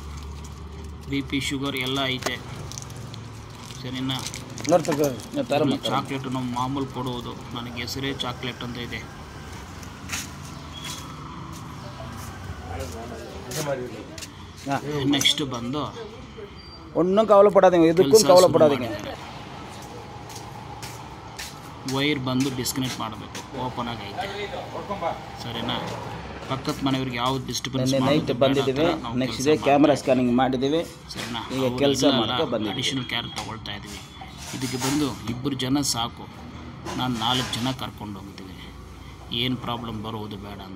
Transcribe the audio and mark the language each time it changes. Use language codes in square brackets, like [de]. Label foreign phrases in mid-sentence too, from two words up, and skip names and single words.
[kn] BP ಶುಗರ್ ಎಲ್ಲ ಐತೆ, ಸರಿನಾ. ಚಾಕ್ಲೇಟು ನಾವು ಮಾಮೂಲು ಕೊಡುವುದು, ನನಗೆ ಹೆಸರೇ ಚಾಕ್ಲೇಟ್ ಅಂತ ಇದೆ. ನೆಕ್ಸ್ಟ್ ಬಂದು [ta] ஒன்றும் கவலைப்படாதீங்க, எதுக்கும் கவலைப்படாதீங்க. [kn] ವೈರ್ ಬಂದು ಡಿಸ್ಕನೆಕ್ಟ್ ಮಾಡಬೇಕು, ಓಪನ್ ಆಗೈತೆ, ಸರಿನಾ. ಪಕ್ಕದ ಮನೆಯವ್ರಿಗೆ ಯಾವ್ದು ಡಿಸ್ಟರ್ಬೆನ್ಸ್ ನೈಟ್ ಬಂದಿದ್ದೀವಿ, [en] next day camera scanning [kn] ಮಾಡಿದ್ದೀವಿ, ಸರಿನಾ. ಈಗ ಕೆಲಸ ಮಾಡ್ಕೊ ಬಂದು [en] additional care [kn] ತೊಗೊಳ್ತಾ ಇದ್ದೀವಿ. ಇದಕ್ಕೆ ಬಂದು 2 ಜನ ಸಾಕು, ನಾನು 4 ಜನ ಕರ್ಕೊಂಡು ಹೋಗ್ತೀವಿ, ಏನು ಪ್ರಾಬ್ಲಮ್ ಬರುವುದು ಬೇಡ ಅಂತ.